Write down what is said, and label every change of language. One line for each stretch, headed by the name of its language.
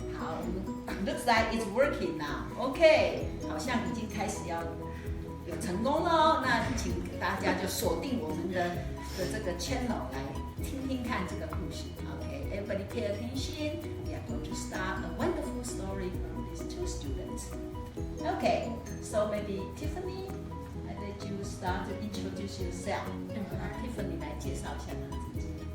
English: 好 ，Looks like it's working now. Okay.
Chinese: 好像已经开始要有成功了哦。那请大家就锁定我们的这个 channel 来听听看这个故事。
English: Okay. Everybody pay attention. We are going to start a wonderful story from these 2 students. Okay. So maybe Tiffany, I let you start to introduce yourself.
Chinese: Tiffany 来介绍一下她自己。